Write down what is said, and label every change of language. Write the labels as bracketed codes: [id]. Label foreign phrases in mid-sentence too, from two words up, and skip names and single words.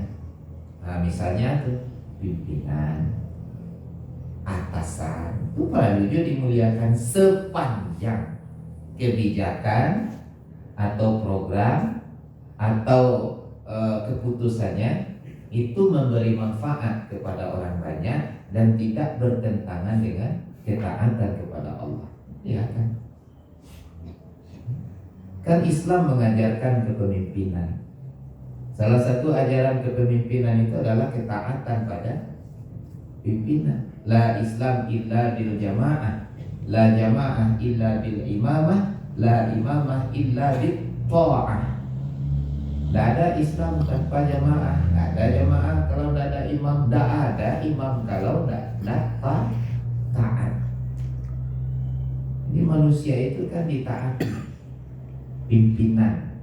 [id] Misalnya tuh pimpinan, atasan, itu perlu juga dimuliakan sepanjang kebijakan atau program atau keputusannya itu memberi manfaat kepada orang banyak dan tidak bertentangan dengan ketaatan kepada Allah. Ya kan? Kan Islam mengajarkan kepemimpinan. Salah satu ajaran kepemimpinan itu adalah ketaatan pada pimpinan. [ar] لا إسلام إلا بالجماعة، لا جماعة إلا بالإمامة، لا إمامة إلا بالطاعة. [id] Tidak ada Islam tanpa jamaah, tidak ada jamaah kalau tidak ada imam, tidak ada imam kalau tidak taat. Ini manusia itu kan ditaati pimpinan.